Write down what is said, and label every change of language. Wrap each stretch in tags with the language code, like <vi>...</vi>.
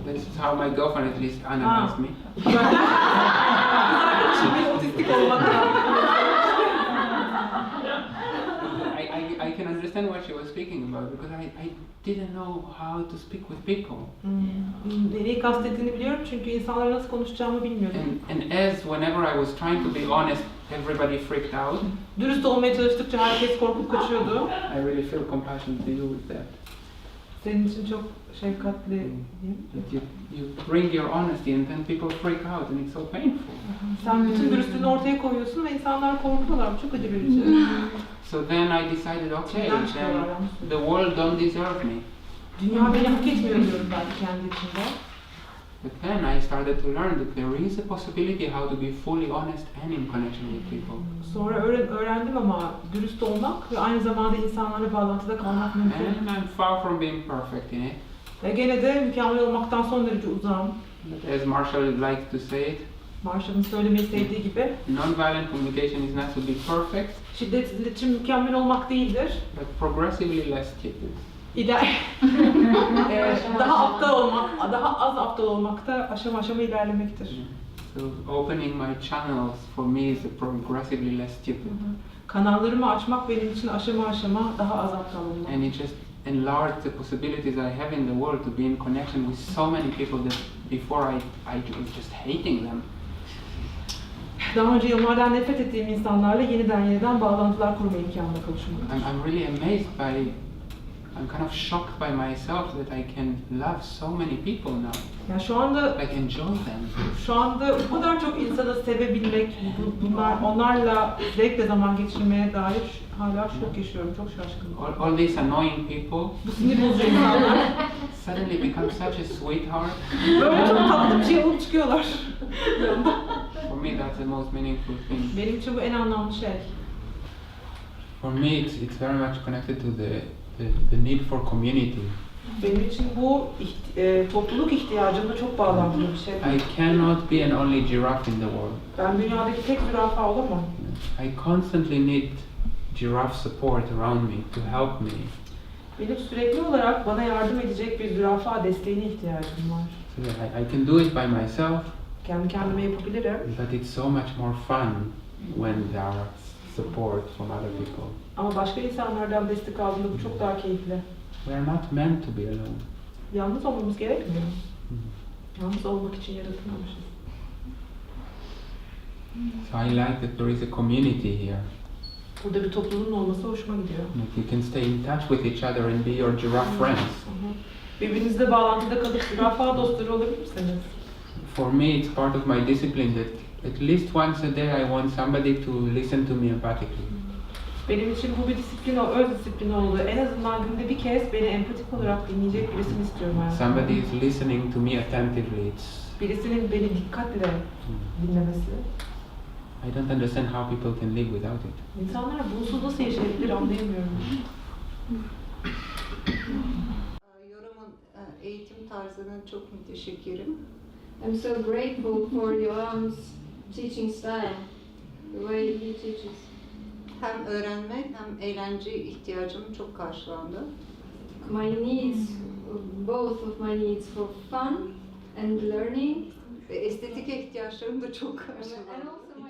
<en>This is how my girlfriend at least analyzed me.</en> <tr>Kız arkadaşım bir otistik olmadan.</tr> <en>I can understand what she was speaking about because I didn't know how to speak with people.</en> <tr>Neyi kastettiğini biliyorum çünkü insanlarla nasıl konuşacağımı bilmiyordum.</tr> <en>And as whenever I was trying to be honest, everybody freaked out.</en> <tr>Dürüst olmaya çalıştıkça herkes korkup kaçıyordu.</tr> <en>I really feel compassion to you with that.</en> <tr>Senin için çok şefkatli.</tr> <en>That you bring your honesty and then people freak out and it's so painful.</en> <tr>Sen bütün dürüstlüğünü ortaya koyuyorsun ve insanlar korkuyorlar. Bu çok acı verici.</tr> <en>So then I decided, okay, then the world don't deserve me.</en> <tr>Dünya beni hak etmiyor diyorum ben kendi içimde.</tr> <en>But then I started to learn that there is a possibility how to be fully honest and in connection with people.</en> <tr>Sonra öğrendim ama dürüst olmak ve aynı zamanda insanlarla bağlantıda kalmak mümkün.</tr> <en>And I'm far from being perfect in it.</en> <tr>Ve gene de mükemmel olmaktan son derece uzağım.</tr> <en>But as Marshall likes to say it,</en> <tr>Marshall'ın söylemeyi sevdiği gibi,</tr> <en>non-violent communication is not to be perfect,</en> <tr>şiddetsiz iletişim mükemmel olmak değildir.</tr> <en>but progressively less stupid.</en> <tr>Daha aptal olmak, daha az aptal olmakta aşama aşama ilerlemektir.</tr> <en>So opening my channels for me is progressively less stupid.</en> <tr>Kanallarımı açmak benim için aşama aşama daha az aptal olmak.</tr> <en>And it just enlarge the possibilities I have in the world to be in connection with so many people that before I was just hating them.</en> <tr>Daha önce onlardan nefret ettiğim insanlarla yeniden bağlantılar kurma imkanına kavuşmak.</tr> <en>I'm really amazed by, I'm kind of shocked by myself that I can love so many people now.</en> <tr>Yani şu anda</tr> <en>Like enjoy them.</en> <tr>Şu anda bu kadar çok insanı sevebilmek, onlarla zevkle zaman geçirmeye dair hala şok yaşıyorum, çok şaşkınım.</tr> <en>All these annoying people.</en> <tr>Bu sinir bozucu insanlar</tr> <en>Suddenly become such a sweetheart.</en> <tr>böyle çok tatlı bir şey olup çıkıyorlar.</tr> <en>For me, that's the most meaningful thing.</en> <tr>Benim için bu en anlamlı şey.</tr> <en>For me, it's very much connected to the need for community.</en> <tr>Benim için bu topluluk ihtiyacımla çok bağlantılı bir şey.</tr> <en>I cannot be an only giraffe in the world.</en> <tr>Ben dünyadaki tek zürafa olamam.</tr> <en>I constantly need giraffe support around me to help me.</en> <tr>Benim sürekli olarak bana yardım edecek bir zürafa desteğine ihtiyacım var.</tr> <en>So yeah, I can do it by myself.</en> <tr>Kendi kendime yapabilirim.</tr> <en>But it's so much more fun when there are support from other people.</en> <tr>Ama başka insanlardan destek aldığında bu çok daha keyifli.</tr> <en>We are not meant to be alone.</en> <tr>Yalnız olmamız gerekmiyor. Yalnız olmak için yaratılmamışız.</tr> <en>So I like that there is a community here.</en> <tr>Burada bir topluluğun olması hoşuma gidiyor.</tr> <en>That you can stay in touch with each other and be your giraffe friends.</en> <tr>Birbirinizle bağlantıda kalıp zürafa dostları olabilirsiniz.</tr> <en>For me, it's part of my discipline that at least once a day I want somebody to listen to me empathically.</en> <tr>Benim için bu bir disiplin, öz disiplin oldu. En azından günde bir kez beni empatik olarak dinleyecek birisini istiyorum hayatımda.</tr> <en>Somebody is listening to me attentively.</en> <tr>Birisinin beni dikkatle dinlemesi.</tr> <en>I don't understand how people can live without it.</en> <tr>İnsanlar bunsuz nasıl yaşayabilir anlayamıyorum. Yoram'ın eğitim tarzına çok müteşekkirim.</tr> <en>I'm so grateful for Yoram's teaching style, the way he teaches.</en> <tr>Hem öğrenme hem eğlence ihtiyacım çok karşılandı.</tr> <en>My needs, both of my needs for fun and learning.</en> <tr>Ve estetik ihtiyaçlarım da çok karşılandı.</tr>